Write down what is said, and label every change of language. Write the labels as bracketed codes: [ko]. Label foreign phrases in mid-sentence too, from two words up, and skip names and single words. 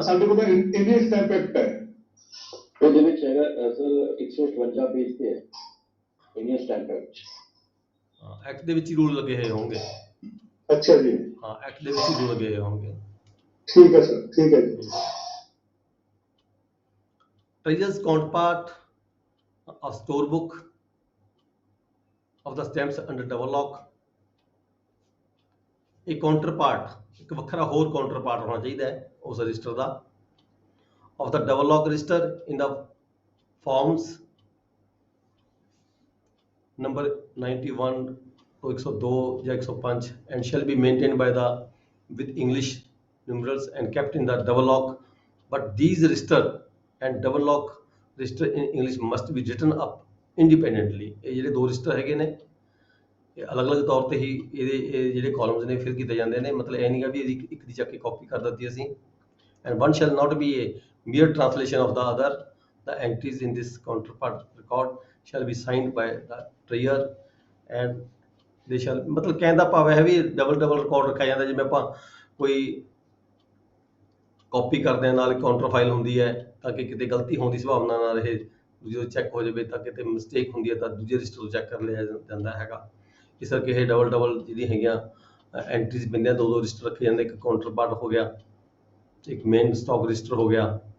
[pa] ਸਾਡੇ ਕੋਲ ਇੰਡੀਅਨ ਸਟੈਂਪ ਐਕਟ ਹੈ ਉਹਦੇ ਵਿੱਚ ਹੈਗਾ ਸਰ 158 ਪੇਜ ਤੇ ਹੈ ਇੰਡੀਅਨ ਸਟੈਂਪ ਐਕਟ। ਐਕਟ ਦੇ ਵਿੱਚ ਹੀ ਰੂਲ ਲੱਗੇ ਹੋਏ ਹੋਣਗੇ। ਅੱਛਾ ਜੀ। ਹਾਂ ਐਕਟ ਦੇ ਵਿੱਚ ਹੀ ਰੂਲ ਲੱਗੇ ਹੋਏ ਹੋਣਗੇ। ਠੀਕ ਹੈ ਸਰ, ਠੀਕ ਹੈ ਜੀ। [en] Treasurer's counterpart of store book of the stamps under double lock। [pa] ਇੱਕ ਕਾਊਂਟਰਪਾਰਟ ਇੱਕ ਵੱਖਰਾ ਹੋਰ ਕਾਊਂਟਰਪਾਰਟ ਹੋਣਾ ਚਾਹੀਦਾ ਹੈ ਉਸ ਰਜਿਸਟਰ ਦਾ [en] of the double lock register in the forms number 91 to 102 ਜਾਂ 105 and shall be maintained by the with English numerals and kept in the double lock। but these register and double lock register in English must be written up independently. [pa] ਇਹ ਜਿਹੜੇ ਦੋ ਰਜਿਸਟਰ ਹੈਗੇ ਨੇ ਇਹ ਅਲੱਗ-ਅਲੱਗ ਤੌਰ ਤੇ ਹੀ ਇਹ ਜਿਹੜੇ ਕਾਲਮਸ ਨੇ ਫਿਲ ਕੀਤੇ ਜਾਂਦੇ ਨੇ। ਮਤਲਬ ਇਹ ਨਹੀਂ ਗਾ ਵੀ ਇਹਦੀ ਇੱਕ ਦੀ ਚੱਕ ਕੇ ਕਾਪੀ ਕਰ ਦਿੱਤੀ ਅਸੀਂ। [en] and one shall not be a mere translation of the other. The entries in this counterpart record shall be signed by the treasurer and they shall, [pa] ਮਤਲਬ ਕਹਿਣ ਦਾ ਭਾਵ ਹੈ ਵੀ [en] double record [pa] ਰੱਖਿਆ ਜਾਂਦਾ। ਜਿਵੇਂ ਆਪਾਂ ਕੋਈ ਕਾਪੀ ਕਰਦੇ ਆ ਨਾਲ [en] counter file [pa] ਹੁੰਦੀ ਹੈ ਤਾਂ ਕਿ ਕਿਤੇ ਗਲਤੀ ਹੋਣ ਦੀ ਸੰਭਾਵਨਾ ਨਾ ਰਹੇ, ਜਦੋਂ ਚੈੱਕ ਹੋ ਜਾਵੇ ਤਾਂ ਕਿਤੇ ਮਿਸਟੇਕ ਹੁੰਦੀ ਹੈ ਤਾਂ ਦੂਜੇ ਰਜਿਸਟਰ ਤੋਂ ਚੈੱਕ ਕਰ ਲਿਆ ਜਾਂਦਾ ਹੈਗਾ। ਇਸ ਕਰਕੇ ਇਹ ਡਬਲ ਜਿਹੜੀਆਂ ਹੈਗੀਆਂ ਐਂਟਰੀਜ਼ ਪੈਂਦੀਆਂ, ਦੋ ਰਜਿਸਟਰ ਰੱਖੇ ਜਾਂਦੇ, ਇੱਕ ਕਾਊਂਟਰ ਪਾਰਟ ਹੋ ਗਿਆ, ਇੱਕ [en] main stock register [pa] ਹੋ ਗਿਆ।